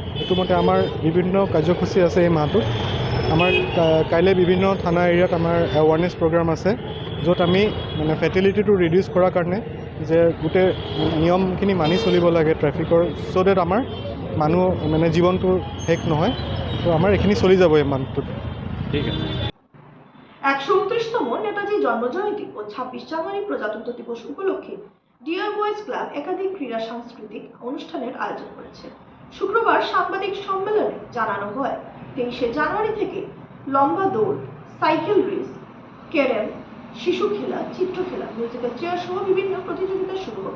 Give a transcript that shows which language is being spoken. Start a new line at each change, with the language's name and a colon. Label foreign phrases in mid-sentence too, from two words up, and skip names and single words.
Assamese: এইটো মতে আমাৰ বিভিন্ন কাৰ্যসূচী আছে এই মাহটোত। আমাৰ কাইলৈ বিভিন্ন থানা এৰিয়াত আমাৰ
English: awareness program
Assamese: আছে, য'ত আমি মানে
English: fatality reduce
Assamese: কৰাৰ কাৰণে যে গোটেই নিয়মখিনি মানি চলিব লাগে ট্ৰেফিকৰ,
English: so that
Assamese: আমাৰ মানুহ মানে জীৱনটো শেষ নহয়। তো আমাৰ এইখিনি চলি যাব এই মান্থটোত। ঠিক আছে।
Bangla: 129তম নেতাজি জন্মজয়ন্তী ও 26 জানুয়ারি প্রজাতন্ত্র দিবস উপলক্ষে ডিয়ার বয়েজ ক্লাব একাধিক ক্রীড়া সাংস্কৃতিক অনুষ্ঠানের আয়োজন করেছে। শুক্রবার সাংবাদিক সম্মেলনে জানানো হয়, 23 জানুয়ারি থেকে লম্বা দৌড়,
English: cycle race,
Bangla: ক্যারেম, শিশু খেলা, চিত্রখেলা,
English: musical chair
Bangla: সহ বিভিন্ন প্রতিযোগিতা শুরু হবে।